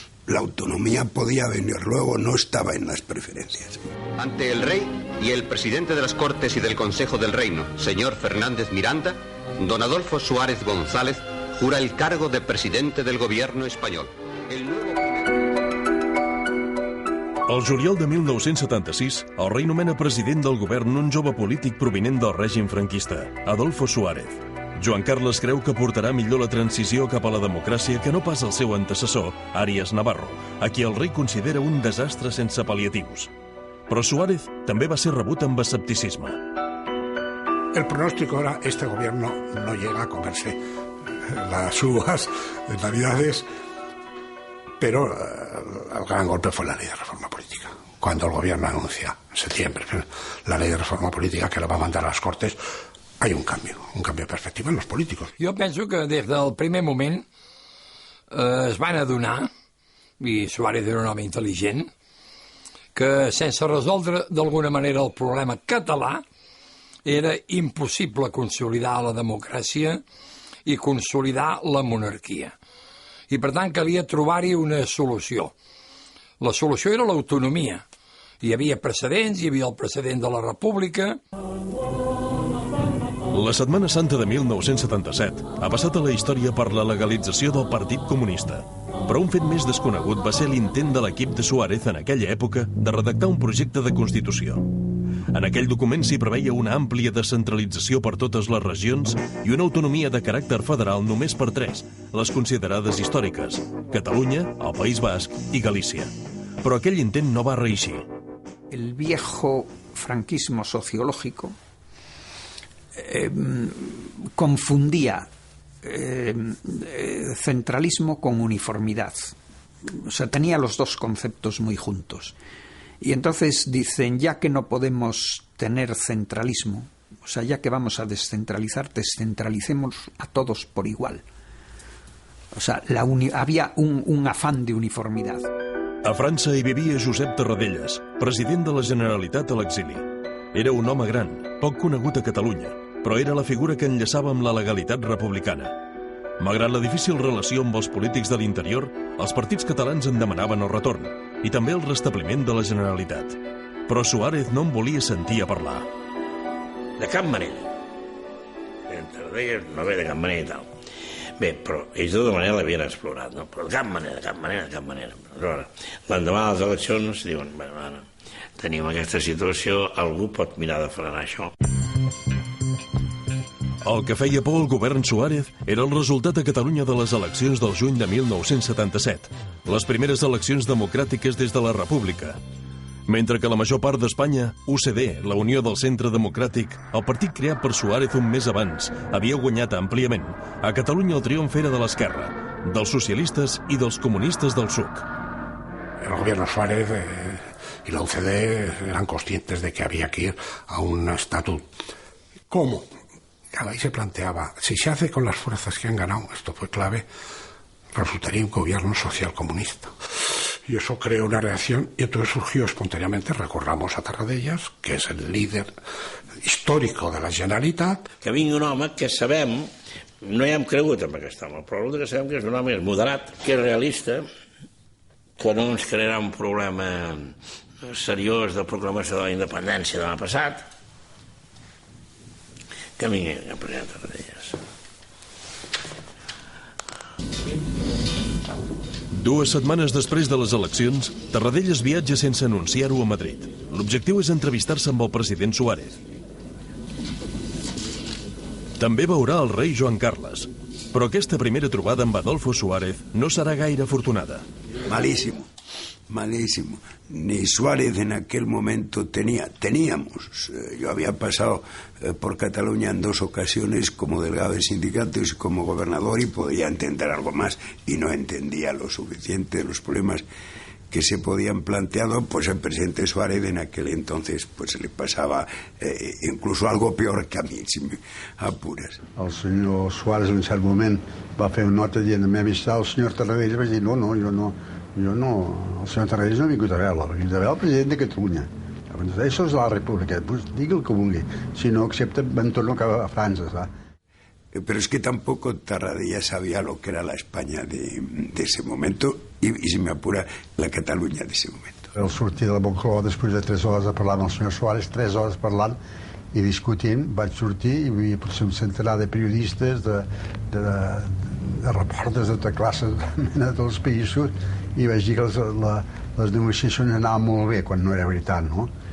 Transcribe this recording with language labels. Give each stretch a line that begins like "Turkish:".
Spanish: La autonomía podía venir luego, no estaba en las preferencias. Ante el rey y el presidente de las Cortes y del Consejo del Reino, señor Fernández Miranda, don Adolfo Suárez González jura el cargo de presidente del gobierno espanyol.
Catalan: El juliol de 1976, el rei nomena president del govern un jove polític provinent del règim franquista, Adolfo Suárez. Joan Carles creu que portarà millor la transició cap a la democràcia que no pas el seu antecessor, Arias Navarro, a qui el rei considera un desastre sense pal·liatius. Però Suárez també va ser rebut amb escepticisme.
Spanish: El pronóstico era: este gobierno no llega a comerse las uvas de Navidades, pero el gran golpe fue la ley de reforma política. Cuando el gobierno anuncia en septiembre la ley de reforma política que la va a mandar a las Cortes, hay un cambio de perspectiva en los políticos.
Catalan: Jo penso que des del primer moment es van adonar, i Suárez era un home intel·ligent, que sense resoldre d'alguna manera el problema català era impossible consolidar la democràcia i consolidar la monarquia. I per tant calia trobar-hi una solució. La solució era l'autonomia. Hi havia precedents, hi havia el precedent de la República. La Setmana Santa de 1977 ha passat a la història per la legalització del Partit Comunista. Però un fet més desconegut va ser l'intent de l'equip de Suárez en aquella època de redactar un projecte de Constitució. En aquell document s'hi preveia una àmplia descentralització per totes les regions i una autonomia de caràcter federal només per 3, les considerades històriques: Catalunya, el País Basc i Galícia. Però aquell intent no va reeixir.
Spanish: El viejo franquismo sociológico confundía centralismo con uniformidad. O sea, tenía los dos conceptos muy juntos. Y entonces dicen, ya que no podemos tener centralismo, o sea, ya que vamos a descentralizar, descentralicemos a todos por igual. O sea, había un afán de uniformidad.
Catalan: A França hi vivia Josep Tarradellas, president de la Generalitat a l'exili. Era un home gran, poc conegut a Catalunya, però era la figura que enllaçava amb la legalitat republicana. Malgrat la difícil relació amb els polítics de l'interior, els partits catalans en demanaven el retorn i també el restabliment de la Generalitat. Però Suárez no en volia sentir a parlar. De cap manera. Tarradellas no ve de cap manera i tal. Bé, però ells de tota manera l'havien explorat, no? Però de cap manera. L'endemà de les eleccions diuen, bueno, ara tenim aquesta situació, algú pot mirar de frenar això. El que feia por al govern Suárez era el resultat a Catalunya de les eleccions del juny de 1977, les primeres eleccions democràtiques des de la República. Mentre que la major part d'Espanya, UCD, la Unió del Centre Democràtic, el partit creat per Suárez un mes abans, havia guanyat àmpliament. A Catalunya el triomf era de l'esquerra, dels socialistes i dels comunistes del SUC.
Spanish: El gobierno Suárez y la UCD eran conscientes de que había que ir a un estatus. ¿Cómo? Claro, ahí se planteaba, si se hace con las fuerzas que han ganado, esto fue clave, resultaría un gobierno social comunista. Y eso creó una reacción y entonces surgió espontáneamente, recordamos a Tarradellas,
Catalan: que és el líder històric de la Generalitat. Que vingui un home que sabem, no hi hem cregut amb aquest home, però el que sabem que és un home moderat, que és realista, que no ens crearà un problema seriós de proclamació de la independència demà passat, que vingui a presentar Tarradellas. 2 setmanes després de les eleccions, Tarradellas viatja sense anunciar-ho a Madrid. L'objectiu és entrevistar-se amb el president Suárez. També veurà el rei Joan Carles, però aquesta primera trobada amb Adolfo Suárez no serà gaire afortunada.
Spanish: Malísimo. Ni Suárez en aquel momento teníamos. Yo había pasado por Cataluña en 2 ocasiones como delegado de sindicatos y como gobernador y podía entender algo más y no entendía lo suficiente de los problemas que se podían planteado, pues el presidente Suárez en aquel entonces pues se le pasaba incluso algo peor que a mi, si me apuras.
Catalan: El senyor Suárez en un cert moment va fer una nota dient m'he vist el senyor Tarradellas, vaig dir no, el senyor Tarradellas no ha vingut a veure, ha vingut a veure el president de Catalunya. Això és la república, pues digui el que vulgui, si no accepta me'n torno a França,
Spanish: ¿sabes? Pero es que tampoco Tarradellas sabía lo que era la España de ese momento y si me apura, la Catalunya de ese momento.
Catalan: Al sortir de la Moncloa, després de 3 hores de parlar amb el senyor Suárez, 3 hores parlant i discutint, vaig sortir i hi havia potser un centenar de periodistes, de reporters de tota classe de tots els països, i vaig dir que les negociacions anaven molt bé, quan no era veritat, no?